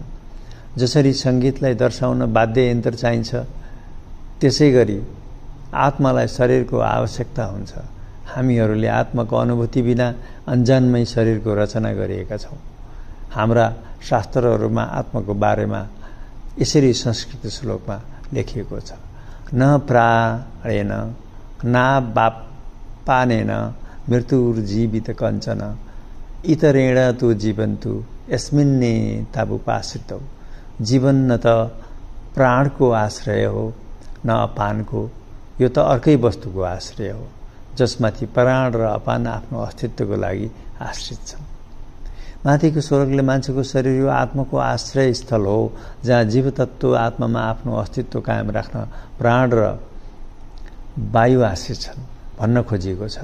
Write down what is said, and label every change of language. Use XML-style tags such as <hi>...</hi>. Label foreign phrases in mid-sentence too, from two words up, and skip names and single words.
<ne>जसरी सङ्गीतलाई दर्शाउन वाद्य यन्त्र चाहिन्छ, त्यसै गरी आत्मालाई शरीरको आवश्यकता हुन्छ। हामीहरूले आत्माको अनुभूति बिना अन्जानमै शरीरको रचना गरिएका छौँ। हाम्रा शास्त्रहरूमा आत्माको बारेमा यसरी संस्कृत श्लोकमा लेखिएको छ।</ne> <sa>न प्राणेन नापानेन मृत्युर्जीवित कञ्चन इतरेण तु जीवन्तु यस्मिन्ने ताबुपाश्रितौ।</sa> <ne>जीवन न त प्राणको आश्रय हो, न अपानको। यो त अर्कै वस्तुको आश्रय हो, जसमाथि प्राण र अपान आफ्नो अस्तित्वको लागि आश्रित छन्। माथिको स्वर्गले मान्छेको शरीर यो आत्माको आश्रय स्थल हो, जहाँ जीवतत्व आत्मामा आफ्नो अस्तित्व कायम राख्न प्राण र वायु आश्रित छन् भन्न खोजिएको छ।</ne>